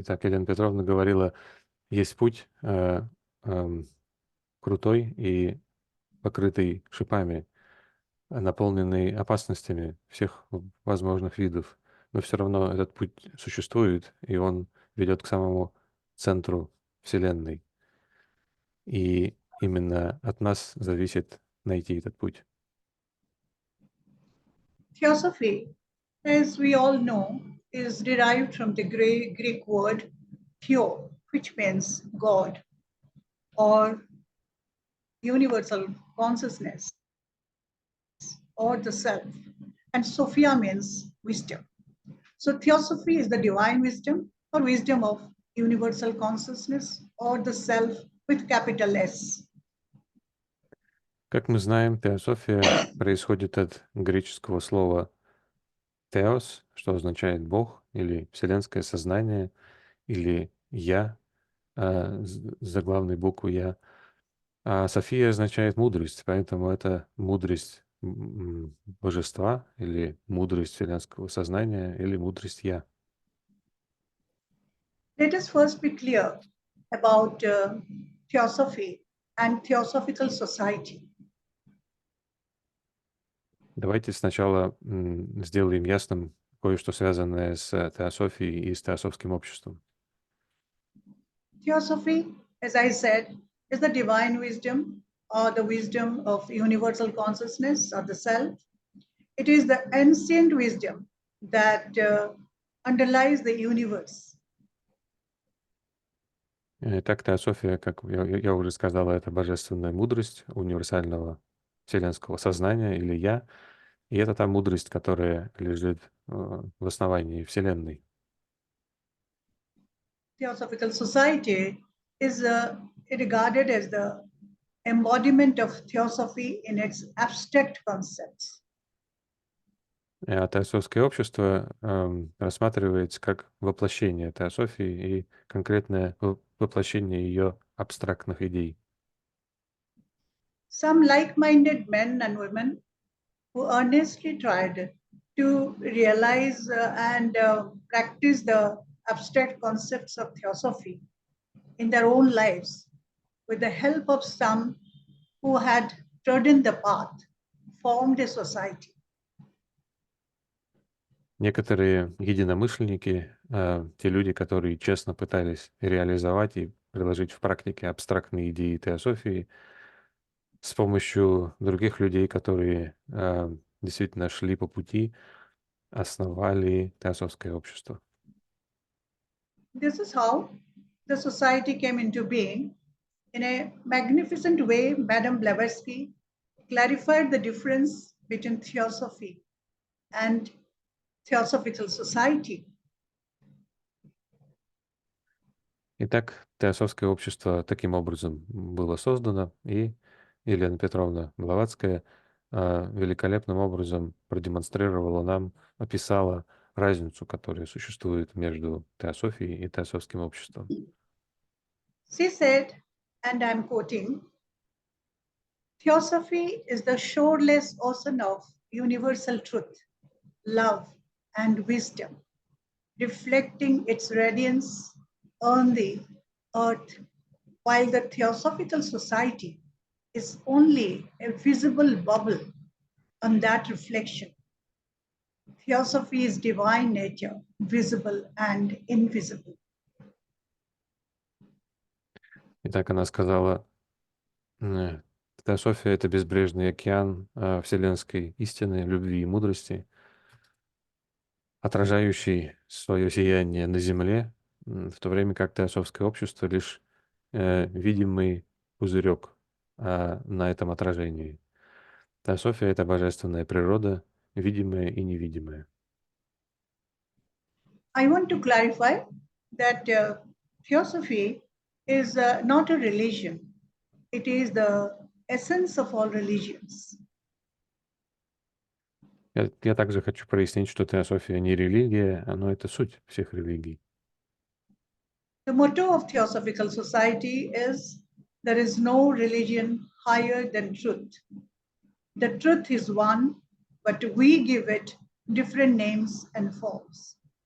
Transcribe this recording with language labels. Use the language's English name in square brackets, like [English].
[Russian] Итак, Елена Петровна говорила, есть путь крутой и покрытый шипами, наполненный опасностями всех возможных видов, но все равно этот путь существует, и он ведет к самому центру Вселенной. И именно от нас зависит найти этот путь. [English] Theosophy, as we all know, is derived from the Greek word theo, which means God or universal consciousness or the self, and Sophia means wisdom. So Theosophy is the divine wisdom or wisdom of universal consciousness or the self with capital S. [Russian] Как мы знаем, теософия происходит от греческого слова «теос», что означает «бог» или «вселенское сознание», или «я», заглавной буквы «я». А София означает «мудрость», поэтому это мудрость божества, или мудрость вселенского сознания, или мудрость «я». [English] Let us first be clear about Theosophy and Theosophical Society. [Russian] Давайте сначала сделаем ясным кое-что связанное с теософией и с теософским обществом. [English] Theosophy, as I said, is the divine wisdom or the wisdom of universal consciousness or the self. It is the ancient wisdom that underlies the universe. [Russian] Итак, теософия, как я уже сказала, это божественная мудрость универсального вселенского сознания или «я», и это та мудрость, которая лежит в основании Вселенной. [English] Theosophical Society is regarded as the embodiment of Theosophy in its abstract concepts. [Russian] Теософское общество рассматривается как воплощение теософии и конкретное воплощение ее абстрактных идей. [English] Some like-minded men and women who earnestly tried to realize and practice the abstract concepts of Theosophy in their own lives with the help of some who had trodden the path, formed a society. [Russian] Некоторые единомышленники, те люди, которые честно пытались реализовать и приложить в практике абстрактные идеи теософии, с помощью других людей, которые действительно шли по пути, основали теософское общество. [English] This is how the society came into being. In a magnificent way, Madame Blavatsky clarified the difference between Theosophy and Theosophical Society. [Russian] Итак, теософское общество таким образом было создано, и Елена Петровна Блаватская великолепным образом продемонстрировала нам, описала разницу, которая существует между теософией и теософским обществом. [English] She said, and I'm quoting, Theosophy is the shoreless ocean of universal truth, love, and wisdom, reflecting its radiance on the earth, while the Theosophical Society is only a visible bubble on that reflection. Theosophy is divine nature, visible and invisible. [Russian] Итак, она сказала, теософия — это безбрежный океан вселенской истины, любви и мудрости, отражающий свое сияние на земле, в то время как теософское общество — лишь видимый пузырек на этом отражении. Теософия — это божественная природа, видимая и невидимая. [English] I want to clarify that Theosophy is not a religion. It is the essence of all religions. [Russian] Я также хочу прояснить, что теософия не религия, но это суть всех религий. [English] The motto of Theosophical Society is, there is no religion higher than truth. The truth is one, but we give it different names and forms.